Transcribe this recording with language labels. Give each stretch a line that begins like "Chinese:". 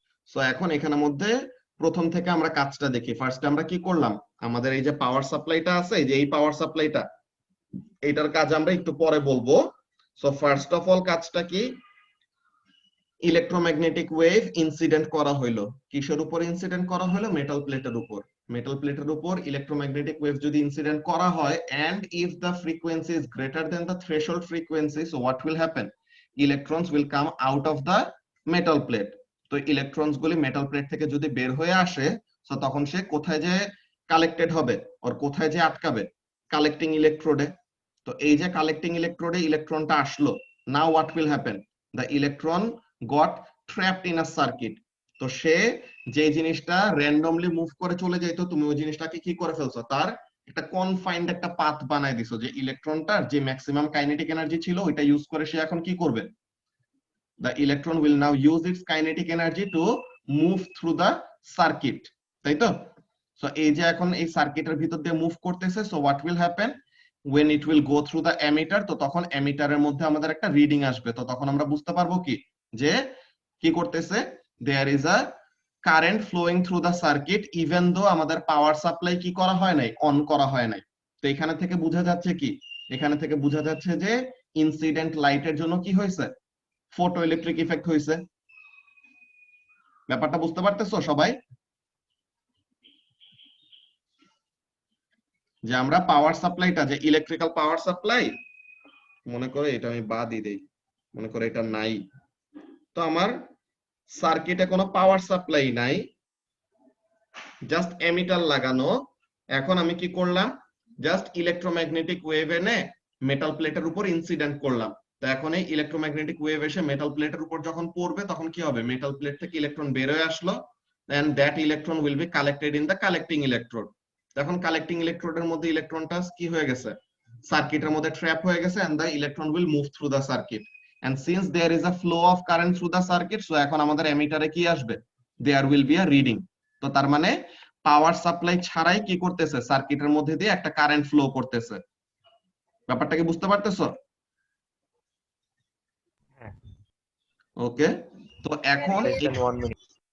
Bangla: So এখন এখানের মধ্যে প্রথম থেকে আমরা কাজটা দেখি। ফার্স্টে আমরা কি করলাম? আমাদের এই যে পাওয়ার সাপ্লাইটা আছে, এই যে এই পাওয়ার সাপ্লাইটা, এইটার কাজ আমরা একটু পরে বলবো। সো ফার্স্ট অফ অল কাজটা কি? ইলেকট্রোম্যাগনেটিক ওয়েভ ইনসিডেন্ট করা হইলো। কিসের উপর ইনসিডেন্ট করা হলো? মেটাল প্লেটের উপর। মেটাল প্লেটের উপর ইলেকট্রোম্যাগনেটিক ওয়েভ যদি ইনসিডেন্ট করা হয়,
English: and if the frequency is greater than the threshold frequency, so what will happen? Electrons will come out of the metal plate।
Bangla: তো ইলেকট্রনস গুলি মেটাল প্লেট থেকে যদি বের হয়ে আসে, তো তখন সে কোথায় যে কালেক্টেড হবে, ওর কোথায় যে আটকাবে? কালেক্টিং ইলেকট্রোডে। তো এই যে কালেক্টিং ইলেকট্রোডে ইলেকট্রনটা আসলো,
English: Now what will happen? The electron got trapped in a circuit.
Bangla: তো সে যে জিনিসটা র্যান্ডমলি মুভ করে চলে যেত, তুমি ওই জিনিসটাকে কি করে ফেলছো? তার একটা কনফাইন্ড একটা পাথ বানায় দিছো, যে ইলেকট্রনটার যে ম্যাক্সিমাম কাইনেটিক এনার্জি ছিল ওইটা ইউজ করে সে এখন কি করবে?
English: the electron will now use its kinetic energy to move through the circuit,
Bangla: তাই তো? সো এই যে এখন এই সার্কিটের ভিতর দিয়ে মুভ করতেছে,
English: So what will happen? when it will go through the emitter,
Bangla: তো তখন এমিটারের মধ্যে আমাদের একটা রিডিং আসবে। তো তখন আমরা বুঝতে পারবো কি, যে কি করতেছে?
English: there is a current flowing through the circuit even though
Bangla: আমাদের পাওয়ার সাপ্লাই কি করা হয় নাই? অন করা হয় নাই। তো এখানে থেকে বোঝা যাচ্ছে কি? এখানে থেকে বোঝা যাচ্ছে যে ইনসিডেন্ট লাইটের জন্য কি হয়েছে? ফটো ইলেকট্রিক ইফেক্ট হয়েছে। ব্যাপারটা বুঝতে পারতেছো সবাই? যে আমরা পাওয়ার সাপ্লাইটা, যে ইলেকট্রিক্যাল পাওয়ার সাপ্লাই, মনে করে এটা আমি বাদই দেই, মনে করে এটা নাই, তো আমার সার্কিটে কোনো পাওয়ার সাপ্লাই নাই, জাস্ট এমিটার লাগানো। এখন আমি কি করলাম? জাস্ট ইলেকট্রোম্যাগনেটিক ওয়েভ এনে মেটাল প্লেটের উপর ইনসিডেন্ট করলাম। তো এখন এই ইলেকট্রোম্যাগনেটিক ওয়েভ এসে মেটাল প্লেটের উপর যখন পড়বে, তখন কি হবে? মেটাল প্লেট থেকে ইলেকট্রন বের হয়ে আসলো,
English: and that electron will be collected in the collecting electrode।
Bangla: এখন কালেক্টিং ইলেকট্রোডের মধ্যে ইলেকট্রনটা কি হয়ে গেছে? সার্কিটের মধ্যে ট্র্যাপ হয়ে গেছে,
English: and the electron will move through the circuit, and since there is a flow of current through the circuit, so
Bangla: এখন আমাদের এমিটারে কি আসবে?
English: there will be a reading।
Bangla: তো তার মানে পাওয়ার সাপ্লাই ছাড়াই কি করতেছে? সার্কিটের মধ্যে দিয়ে একটা কারেন্ট ফ্লো করতেছে। ব্যাপারটা কি বুঝতে পারতেছো? হ্যাঁ। ওকে, তো এখন
English: Less than 1 minute।